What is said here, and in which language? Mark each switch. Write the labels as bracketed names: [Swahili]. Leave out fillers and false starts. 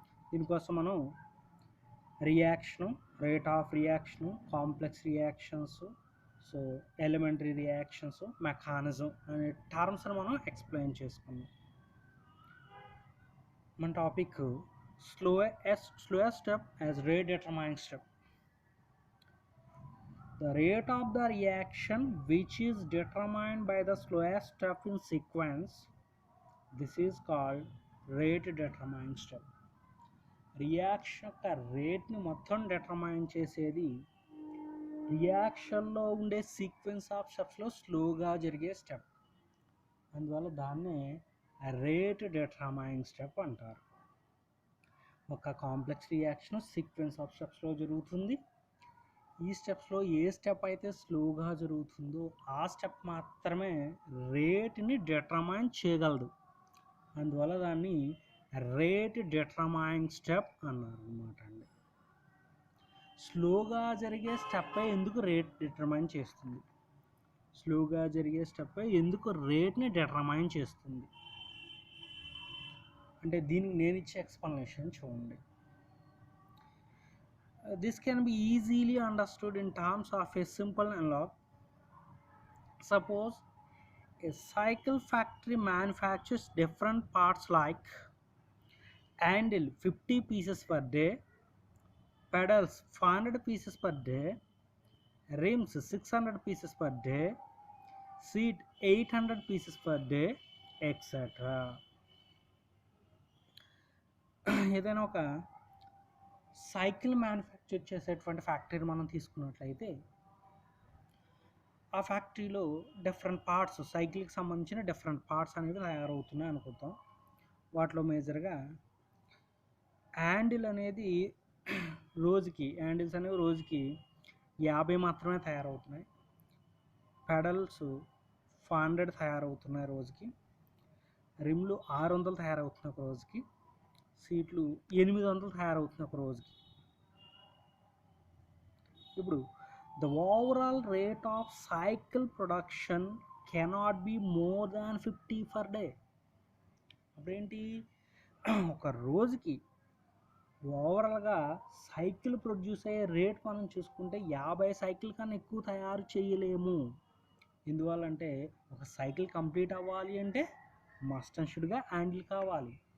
[Telugu] దీనికోసం మనం reaction, rate of reaction, complex reactions, so elementary reactions, mechanism అనే టర్మ్స్ని మనం ఎక్స్ప్లెయిన్ చేసుకున్నాం. [English] మన topic slowest step as rate determining step. The rate of the reaction which is determined by the slowest step in sequence, this is called rate determining step. [Telugu] Reaction యొక్క రేట్ని మొత్తం determine చేసేది రియాక్షన్లో ఉండే sequence of స్టెప్స్లో స్లోగా జరిగే step, అందువల్ల దాన్నే rate determining step అంటారు. ఒక కాంప్లెక్స్ రియాక్షన్ సీక్వెన్స్ ఆఫ్ స్టెప్స్లో జరుగుతుంది. ఈ స్టెప్స్లో ఏ స్టెప్ అయితే స్లోగా జరుగుతుందో ఆ స్టెప్ మాత్రమే రేట్ని డిటర్మైన్ చేయగలదు, అందువల్ల దాన్ని రేట్ డిటర్మైనింగ్ స్టెప్ అన్నారు అన్నమాట అండి. స్లోగా జరిగే స్టెప్ ఎందుకు రేట్ డిటర్మైన్ చేస్తుంది, స్లోగా జరిగే స్టెప్ ఎందుకు రేట్ని డిటర్మైన్ చేస్తుంది అంటే దీనికి నేను ఇచ్చే ఎక్స్ప్లెనేషన్ చూడండి. [English] This can be easily understood in terms of a simple analog. Suppose a cycle factory manufactures different parts like handle 50 pieces per day, pedals 500 pieces per day, rims 600 pieces per day, seat 800 pieces per day, etc. [Telugu] ఏదైనా ఒక cycle manufacture చేసేటువంటి ఫ్యాక్టరీని మనం తీసుకున్నట్లయితే ఆ ఫ్యాక్టరీలో different parts, సైకిల్కి సంబంధించిన డిఫరెంట్ పార్ట్స్ అనేవి తయారవుతున్నాయి అనుకుంటాం. వాటిలో మేజర్గా హ్యాండిల్ అనేది హ్యాండిల్స్ అనేవి రోజుకి 50 మాత్రమే తయారవుతున్నాయి. పెడల్స్ 500 తయారవుతున్నాయి రోజుకి. రిమ్లు 600 తయారవుతున్నాయి ఒక రోజుకి. సీట్లు 800 తయారవుతున్నాయి ఒక రోజుకి. ఇప్పుడు [English] the overall rate of cycle production cannot be more than 50 per day. [Telugu] అప్పుడేంటి, ఒక రోజుకి ఓవరాల్గా సైకిల్ ప్రొడ్యూస్ అయ్యే రేట్ మనం చూసుకుంటే 50 సైకిల్ కన్నా ఎక్కువ తయారు చేయలేము. ఎందువల్లంటే ఒక సైకిల్ కంప్లీట్ అవ్వాలి అంటే మస్ట్ అండ్ షుడ్గా హ్యాండిల్ కావాలి.